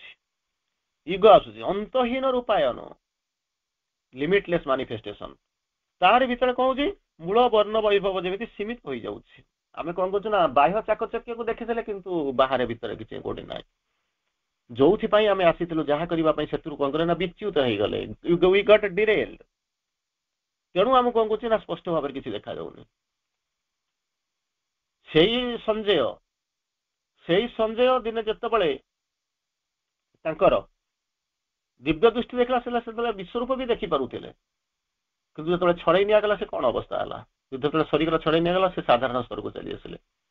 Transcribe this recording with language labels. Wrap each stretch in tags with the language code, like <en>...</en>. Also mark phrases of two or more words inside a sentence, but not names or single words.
<or>ଇଗୋ ଆସୁଛି, ଅନ୍ତହୀନ ରୂପାୟନ,</or> <en>limitless manifestation.</en> <or>ତାରି ଭିତରେ କଣ ହଉଛି, ମୂଳ ବର୍ଣ୍ଣ ବୈଭବ ଯେମିତି ସୀମିତ ହୋଇଯାଉଛି। ଆମେ କଣ କରୁଛୁ ନା ବାହ୍ୟ ଚାକଚକ୍ୟକୁ ଦେଖିଦେଲେ, କିନ୍ତୁ ବାହାରେ ଭିତରେ କିଛି କୋଉଠି ନାହିଁ। ଯୋଉଥିପାଇଁ ଆମେ ଆସିଥିଲୁ ଯାହା କରିବା ପାଇଁ, ସେଥିରୁ କଣ କଲେ ନା ବିଚ୍ୟୁତ ହେଇଗଲେ,</or> <en>we got derailed।</en> <or>ତେଣୁ ଆମେ କଣ କରୁଛୁ ନା ସ୍ପଷ୍ଟ ଭାବରେ କିଛି ଦେଖାଯାଉନି। ସେଇ ସଞ୍ଜୟ ଦିନେ ଯେତେବେଳେ ତାଙ୍କର ଦିବ୍ୟ ଦୃଷ୍ଟି ଦେଖିଲା, ସେତେବେଳେ ବିଶ୍ୱରୂପ ବି ଦେଖିପାରୁଥିଲେ, କିନ୍ତୁ ଯେତେବେଳେ ଛଡେଇ ନିଆଗଲା ସେ କଣ ଅବସ୍ଥା ହେଲା, ଯେତେବେଳେ ଶରୀର ଛଡେଇ ନିଆଗଲା ସେ ସାଧାରଣ ସ୍ତରକୁ ଚାଲି ଆସିଲେ।</or>